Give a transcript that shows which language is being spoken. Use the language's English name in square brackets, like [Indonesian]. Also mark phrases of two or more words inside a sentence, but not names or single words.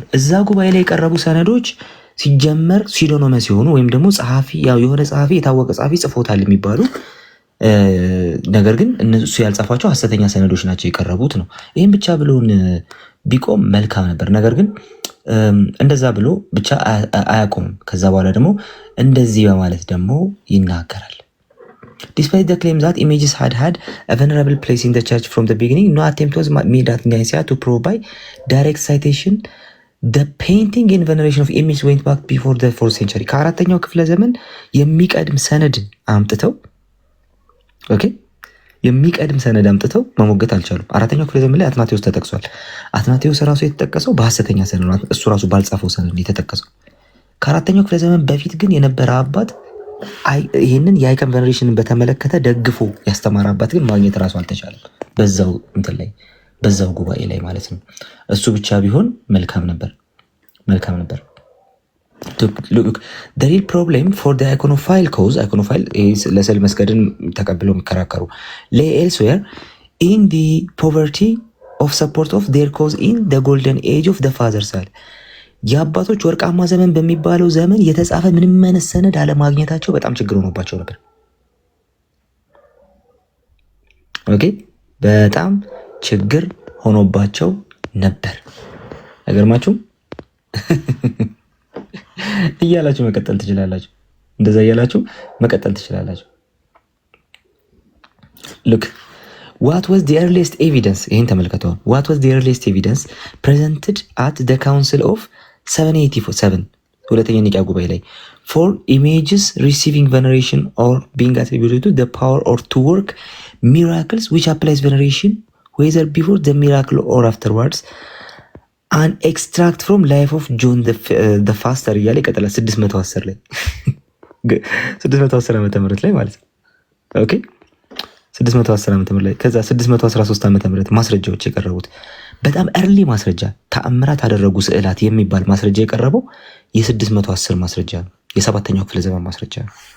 [Amharic] እዛ ጉባኤ ላይ የቀረቡ ሰነዶች ሲጀመር ሲዶኖመስ ሲሆኑ ወይም ደግሞ ጸሐፊ የሆነ ጸሐፊ የታወቀ ጸሐፊ ጽፎታል የሚባሉ ነገር ግን እነሱ ያልጻፏቸው ሐሰተኛ ሰነዶች ናቸው የቀረቡት ነው። ይሄን ብቻ ብሎን ቢቆም መልካም ነበር። ነገር ግን እንደዛ ብሎ ብቻ አያቆምም። ከዛ በኋላ ደግሞ እንደዚህ በማለት ደግሞ ይናገራል። [English] Despite the claim that images had a venerable place in the church from the beginning, no attempt was made at Nicaea to prove by direct citation the painting and veneration of images went back before the 4th century. [Amharic] ከአራተኛው ክፍለ ዘመን የሚቀድም ሰነድ አምጥተው መሞገት አልቻሉም። አራተኛው ክፍለ ዘመን ላይ አትናቴዎስ ተጠቅሷል። አትናቴዎስ ራሱ የተጠቀሰው በሐሰተኛ ሰነድ ነው። እሱ ራሱ ባልጻፈው ሰነድ የተጠቀሰው። ከአራተኛው ክፍለ ዘመን በፊት ግን የነበረ አባት ይህንን የአይከን ቬነሬሽንን በተመለከተ ደግፎ ያስተማረ አባት ግን ማግኘት ራሱ አልተቻለም። በዛው ጉባኤ ላይ ማለት ነው። እሱ ብቻ ቢሆን መልካም ነበር። [English] The real problem for the iconophile cause, iconophile [Amharic] ለስዕል መስገድን ተቀብለው የሚከራከሩ [English] lay elsewhere in the poverty of support of their cause in the golden age of the father side. [Amharic] የአባቶች ወርቃማ ዘመን በሚባለው ዘመን የተጻፈ ምንም አይነት ሰነድ አለማግኘታቸው በጣም ችግር ሆኖባቸው ነበር። ኦኬ በጣም ችግር ሆኖባቸው ነበር። አይገርማችሁም? እያላችሁ መቀጠል ትችላላችሁ። እንደዛ እያላችሁ መቀጠል ትችላላችሁ። [English] look what was the earliest evidence [Amharic] ይሄን ተመልከቱ። what [English] was the earliest evidence presented at the council of 787 [Amharic] ሁለተኛ ኒቂያ ጉባኤ ላይ [English] for images receiving veneration or being attributed to the power or to work miracles which applies veneration whether before the miracle or afterwards an extract from life of John the Faster [Amharic] እያለ ይቀጥላል። [English] 610 ላይ [Amharic] 610 ዓመተ ምህረት ላይ ማለት ነው። ኦኬ 610 ዓመተ ምህረት ላይ ከዛ 613 ዓመተ ምህረት ማስረጃዎች የቀረቡት በጣም early ማስረጃ ተአምራት አደረጉ ስዕላት የሚባል ማስረጃ የቀረበው የ610 ማስረጃ ነው። የሰባተኛው ክፍለ ዘመን ማስረጃ ነው።